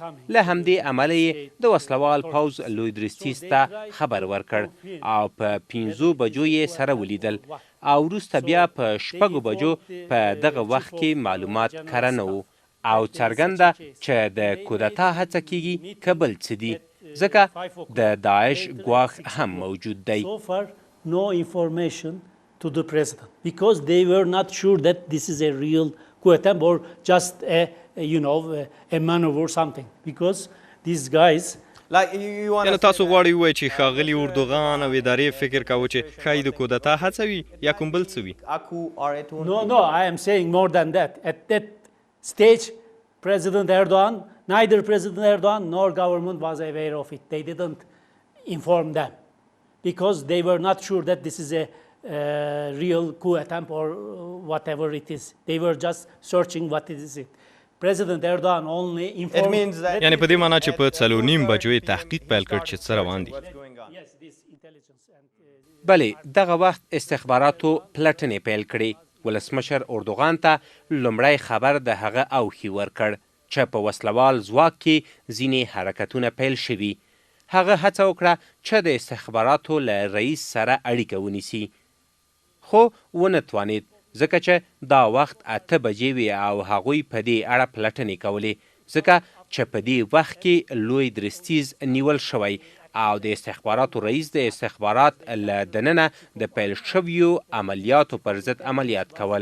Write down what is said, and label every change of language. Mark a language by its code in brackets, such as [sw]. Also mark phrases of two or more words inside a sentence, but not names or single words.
[ps] له همدې امله یې د وسلوال پوځ لوی درستیز ته خبر ورکړ او په 5 بجو یې سره ولیدل او وروسته بیا په 6 بجو په دغه وخت کې معلومات کره نه وو او څرګنده چې د کودتا هڅه کیږي که بل څه دي، ځکه د داعش ګواښ هم موجود دی. [en] So far, no information to the president because they were not sure that this is a real coup attempt or just a maneuver or something because these guys. Like you want [ps] یعنې تاسو غواړئ ووایئ چې ښاغلي اردوغان او ادارې فکر کاوه چې ښایي د کودتا هڅه وي یا کوم بل څه وي. [en] Aku or it won't No, be. no, I am saying more than that. At that stage, President Erdogan, neither President Erdogan nor government was aware of it. They didn't inform them because they were not sure that this is a real coup attempt or whatever it is. They were just searching what is it. President Erdogan only informed. It means that [ps] یعنې په دې معنا چې په 4:30 بجو یې تحقیق پیل کړ چې څه روان دي. [en] what's going on. Yes, this intelligence and. [ps] بلې دغه وخت استخباراتو پلټنې پیل کړې. ولسمشر اردوغان ته لومړی خبر د هغه اوښي ورکړ چې په وسلوال ځواک کې ځینې حرکتونه پیل شوي. هغه هڅه وکړه چې د استخباراتو له رئیس سره اړیکه ونیسي، خو ونه توانید ځکه چې دا وخت 8 بجې وې او هغوی په دې اړه پلټنې کولې ځکه چې په دې وخت کې لوی درستیز نیول شوی او د استخباراتو رئیس د استخبارات له دننه د پیل شویو عملیاتو پر ضد عملیات کول.